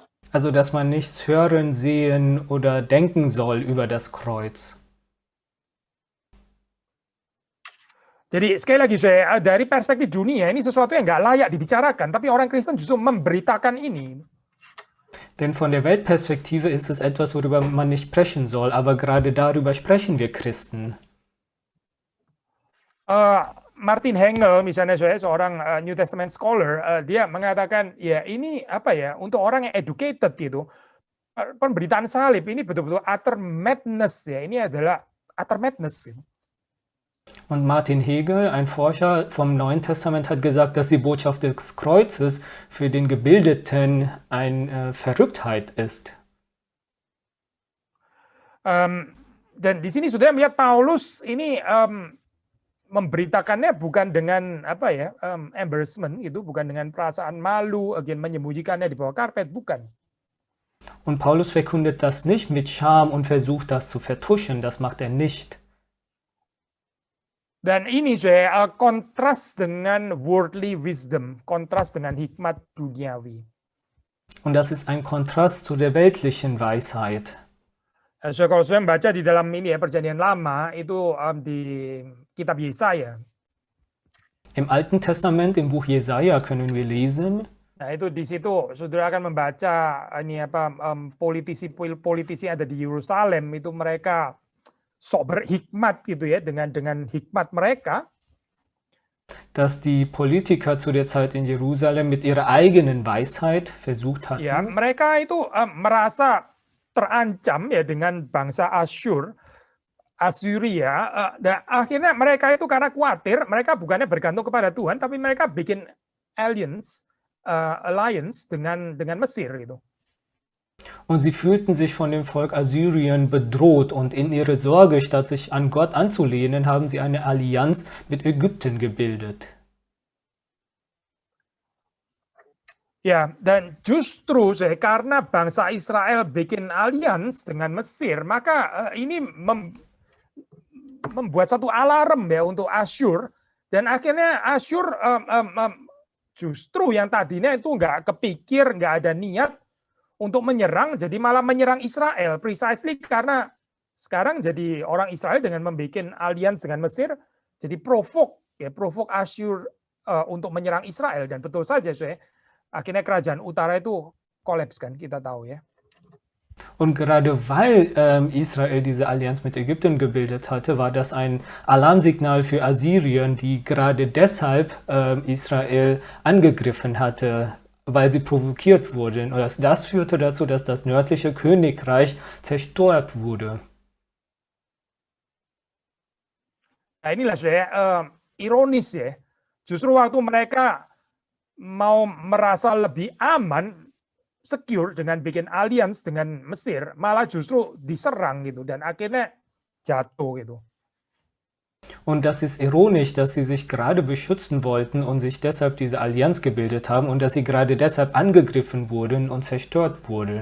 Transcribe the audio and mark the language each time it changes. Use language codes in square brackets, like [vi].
[de] Also dass man nichts hören, sehen oder denken soll über das Kreuz. [id] Jadi sekali lagi saya dari perspektif dunia ini sesuatu yang nggak layak dibicarakan, tapi orang Kristen justru memberitakan ini. [de] Denn von der Weltperspektive ist es etwas, worüber man nicht sprechen soll, aber gerade darüber sprechen wir Christen. [id] Martin Hengel misalnya saya seorang [en] New Testament scholar, [id] dia mengatakan ya ini apa ya untuk orang yang [en] educated [id] gitu. Pemberitaan salib ini betul-betul [en] utter madness [id] ya. Ini adalah [en] utter madness [id] gitu. [de] Und Martin Hegel, ein Forscher vom Neuen Testament, hat gesagt, dass die Botschaft des Kreuzes für den Gebildeten eine Verrücktheit ist. [id] Dan di sini sudah melihat Paulus ini memberitakannya bukan dengan apa ya [en] embarrassment [id] gitu, bukan dengan perasaan malu, menyembunyikannya di bawah karpet, bukan. [de] Und Paulus verkündet das nicht mit Scham und versucht das zu vertuschen, das macht er nicht. [id] Dan ini saya kontras dengan [en] worldly wisdom, [id] kontras dengan hikmat duniawi. [de] Und das ist ein Kontrast zu der weltlichen Weisheit. [id] So, kalau saya membaca di dalam ini ya Perjanjian Lama itu di kitab Yesaya. [de] Im Alten Testament, im Buch Jesaja können wir lesen. [id] Nah itu di situ saudara akan membaca ini apa politisi ada di Yerusalem itu mereka sok berhikmat gitu ya dengan hikmat mereka. [de] Dass die Politiker zu der Zeit in Jerusalem mit ihrer eigenen Weisheit versucht hatten. [id] Ya, mereka itu merasa terancam ya dengan bangsa Assyria. Dan akhirnya mereka itu karena khawatir, mereka bukannya bergantung kepada Tuhan, tapi mereka bikin [en] alliance [id] dengan Mesir gitu. [de] Und sie fühlten sich von dem Volk Assyrien bedroht und in ihre Sorge, statt sich an Gott anzulehnen, haben sie eine Allianz mit Ägypten gebildet. [id] Ya, dan justru karena bangsa Israel bikin [en] alliance [id] dengan Mesir, maka ini membuat satu alarm ya untuk Asyur, dan akhirnya Asyur justru yang tadinya itu nggak kepikir, nggak ada niat untuk menyerang, jadi malah menyerang Israel, [en] precisely [id] karena sekarang jadi orang Israel dengan membuat [en] alliance [id] dengan Mesir, jadi [en] provoke [id] Asyur untuk menyerang Israel, dan betul saja akhirnya kerajaan utara itu kolaps kan, kita tahu ya. [de] Und gerade weil Israel diese Allianz mit Ägypten gebildet hatte, war das ein Alarmsignal für Assyrien, die gerade deshalb Israel angegriffen hatte, weil sie provoziert wurden. Und das führte dazu, dass das nördliche Königreich zerstört wurde. [id] Nah inilah ironis ya, justru waktu mereka mau merasa lebih aman, [en] secure [id] dengan bikin [en] alliance [id] dengan Mesir, malah justru diserang gitu, dan akhirnya jatuh gitu. [de] Und das ist ironisch, dass sie sich gerade beschützen wollten und sich deshalb diese Allianz gebildet haben und dass sie gerade deshalb angegriffen wurden und zerstört wurden.